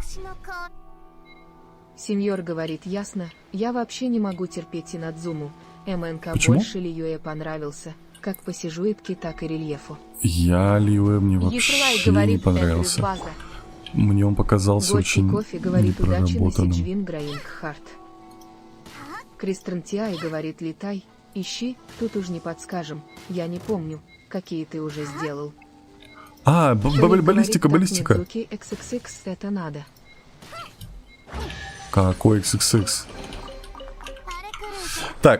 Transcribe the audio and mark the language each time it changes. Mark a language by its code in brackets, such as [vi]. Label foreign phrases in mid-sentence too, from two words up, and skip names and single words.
[ru] Сеньор говорит, ясно, я вообще не могу терпеть Инадзуму. МНК Почему? больше Лиюэ понравился, как по сюжетке, так и рельефу. Я Лиуэ мне Еслай вообще не говорит, Эндрюс понравился. база. Мне он показался Горький очень кофе говорит, удачи на непроработанным. Сиджвин Граингхарт. Кристен Тиай говорит, летай, ищи, тут уж не подскажем, я не помню, какие ты уже сделал. А, Шурик баллистика, говорит, баллистика. так Мидзуки XXX это надо. Какой XXX? Так.